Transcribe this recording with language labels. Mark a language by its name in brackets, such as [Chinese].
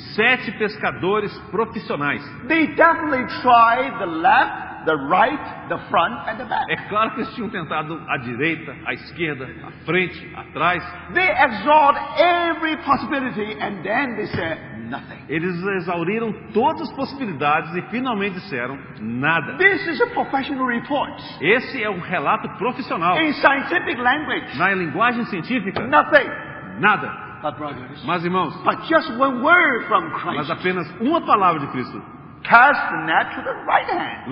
[Portuguese] 7 pescadores profissionais. [English] they definitely tried the left, the right, the front, and the back. [Portuguese] É claro que eles tinham tentado à direita, à esquerda, à frente, atrás. [English] They exhausted every possibility, and then they said nothing. [Portuguese] Eles exauriram todas as possibilidades e finalmente disseram nada. [English] This is a professional report. [Portuguese] Esse é um relato profissional. [English] In scientific language, [Portuguese] Na linguagem científica, [English] nothing. [Portuguese] nada. [English] But brothers, [Portuguese] Mas irmãos, [English] but just one word from [Portuguese] mas [English] Christ. [Portuguese] apenas uma palavra de Cristo: [English] Cast the net to the right hand.